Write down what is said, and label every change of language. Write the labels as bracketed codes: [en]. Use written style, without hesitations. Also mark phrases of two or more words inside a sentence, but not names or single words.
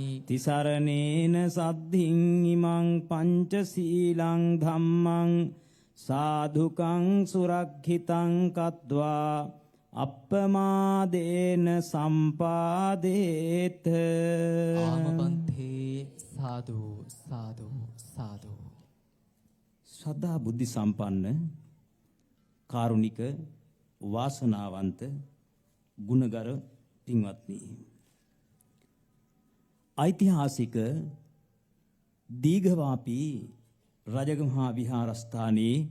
[pi] තිසරණේන සද්ධින් ඉමං පංචශීලං ධම්මං සාධුකං සුරක්ඛිතං කତ୍වා අප්පමාදේන සම්පාදේත ආමපන්තේ සාදු සාදු සාදු [si] ශ්‍රද්ධා බුද්ධි සම්පන්න කාරුණික වාසනාවන්ත ගුණගර පින්වත්නි ඓතිහාසික දීඝවාපී රජගමහා විහාරස්ථානයේ